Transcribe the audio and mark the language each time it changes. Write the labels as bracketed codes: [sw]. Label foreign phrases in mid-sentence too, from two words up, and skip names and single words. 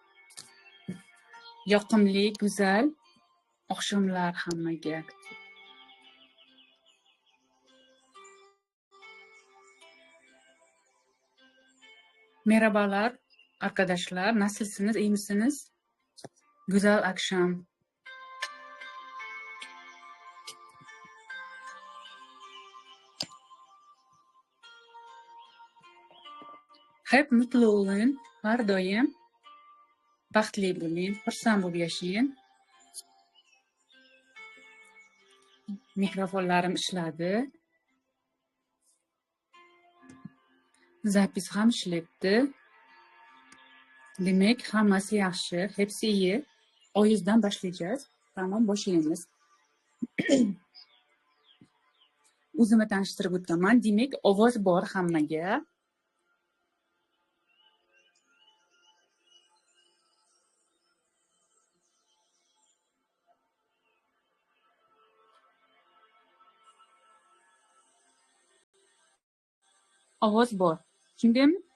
[uz] Yoqimli, go'zal oqshomlar hammaga. [tr] Merhabalar arkadaşlar. Nasılsınız? İyi misiniz? Güzel akşam. Hep mutlu olun. [uz] Har doim baxtli bo'ling, xursand bo'lib yashang. Mikrofonlarim ishladi. Zapis ham ishlayapti. Demak, hammasi yaxshi, [tr] hepsi iyi. [uz] Oyizdan boshlaymiz. Tamam, boshlaymiz. O'zimni tanishtirib o'taman. Demak, ovoz bor hammaga. Ovoz bor. Tushundingmi?